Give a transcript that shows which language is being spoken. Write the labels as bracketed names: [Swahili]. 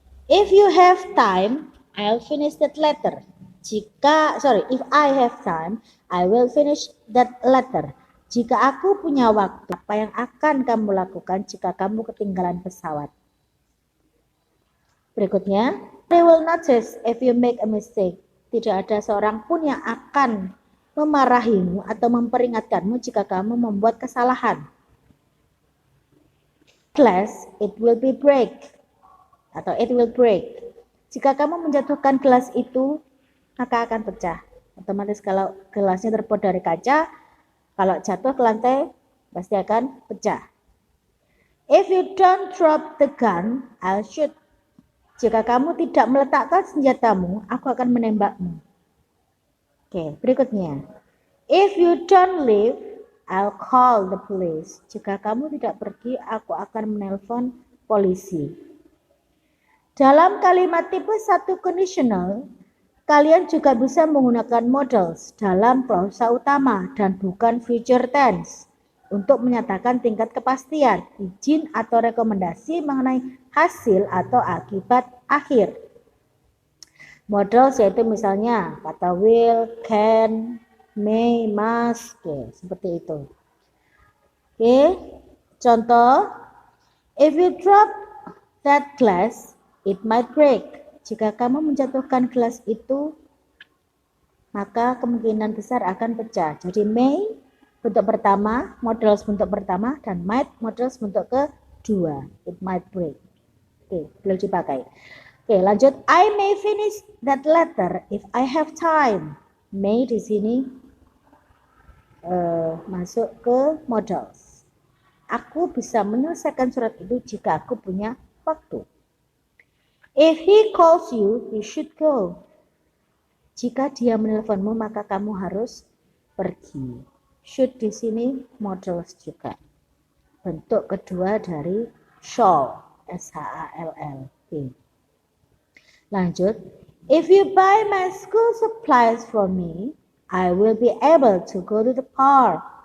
[English] If you have time, I'll finish that letter. If I have time, I will finish that letter. [Indonesian] Jika aku punya waktu, apa yang akan kamu lakukan jika kamu ketinggalan pesawat? Berikutnya, [English] they will notice if you make a mistake. [Indonesian] Tidak ada seorang pun yang akan memarahimu atau memperingatkanmu jika kamu membuat kesalahan. [English] Glass, it will be break. [Indonesian] Atau [English] it will break. [Indonesian] Jika kamu menjatuhkan gelas itu, maka akan pecah. Otomatis kalau gelasnya terbuat dari kaca, kalau jatuh ke lantai, pasti akan pecah. [English] If you don't drop the gun, I'll shoot. [Indonesian] Jika kamu tidak meletakkan senjatamu, aku akan menembakmu. Oke, berikutnya. [English] If you don't leave, I'll call the police. [Indonesian] Jika kamu tidak pergi, aku akan menelpon polisi. Dalam kalimat tipe 1 conditional, kalian juga bisa menggunakan modals dalam klausa utama dan bukan future tense untuk menyatakan tingkat kepastian, izin atau rekomendasi mengenai hasil atau akibat akhir. Modals yaitu misalnya kata will, can, may, must, seperti itu. Oke, contoh, [English] if you drop that glass, it might break. [Indonesian] Jika kamu menjatuhkan gelas itu, maka kemungkinan besar akan pecah. Jadi may bentuk pertama, modals bentuk pertama, dan might modals bentuk kedua. [English] It might break. [Indonesian] Oke, belum dipakai. Oke, lanjut. [English] I may finish that letter if I have time. [Indonesian] May di sini masuk ke modals. Aku bisa menyelesaikan surat itu jika aku punya waktu. [English] If he calls you, you should go. [Indonesian] Jika dia menelponmu, maka kamu harus pergi. Should di sini modals juga. Bentuk kedua dari shall, S-H-A-L-L. Lanjut. [English] If you buy my school supplies for me, I will be able to go to the park.